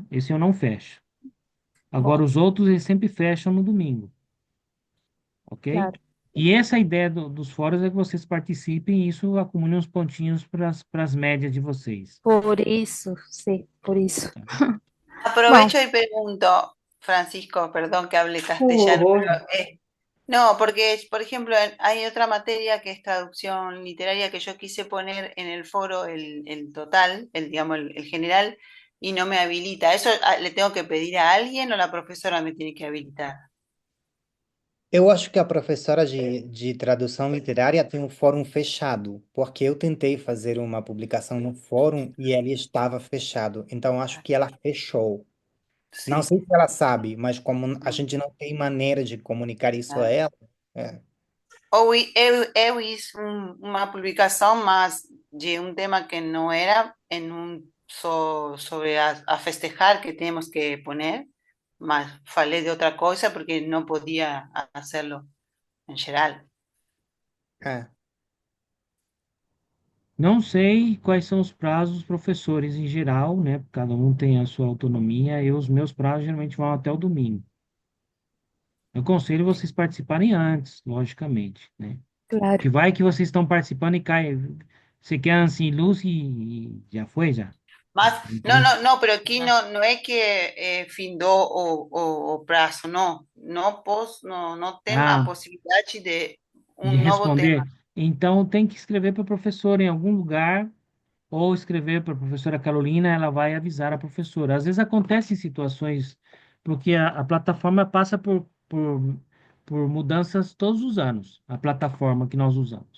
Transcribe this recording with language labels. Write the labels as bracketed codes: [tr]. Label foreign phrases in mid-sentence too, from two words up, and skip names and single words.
[pt] Esse eu não fecho. Agora, Bom, os outros eles sempre fecham no domingo, ok? claro. E essa ideia dos fóruns é que vocês participem e isso acumule uns pontinhos para as médias de vocês. Por isso, sim, por isso. Bom, [es] Aprovecho y pregunto, Francisco, perdón que hable Por castellano, pero favor. No, porque, por ejemplo, hay otra materia que es traducción literaria que yo quise poner en el foro el total, digamos, el general, y no me habilita. ¿Eso le tengo que pedir a alguien o la profesora me tiene que habilitar? [pt] Eu acho que a professora de tradução literária tem um fórum fechado, porque eu tentei fazer uma publicação no fórum e ele estava fechado. Então, acho que ela fechou. Não [es] Sí, [pt] sei se ela sabe, mas como a gente não tem maneira de comunicar isso a [es] claro. [pt] ela, é, [es] Eu hice una publicación más de un tema que no era en sobre a festejar que tenemos que poner, más falé de otra cosa porque no podía hacerlo en general. [pt] é. Não sei quais são os prazos dos professores em geral, né? Cada um tem a sua autonomia. E os meus prazos geralmente vão até o domingo. Eu aconselho vocês participarem antes, logicamente, né? Que Claro. vai que vocês estão participando e cai. Você quer assim, luz e já foi, já. [es] Más, no, [pt] Então, [es] no, no, pero aquí no es que findó [pt] o prazo, [es] no, no, no tem a ah, posibilidad de de un nuevo tema. [pt] responder. Então, tem que escrever para a professora em algum lugar ou escrever para a professora Carolina, ela vai avisar a professora. Às vezes acontecem situações, porque a plataforma passa por mudanças todos os anos, a plataforma que nós usamos.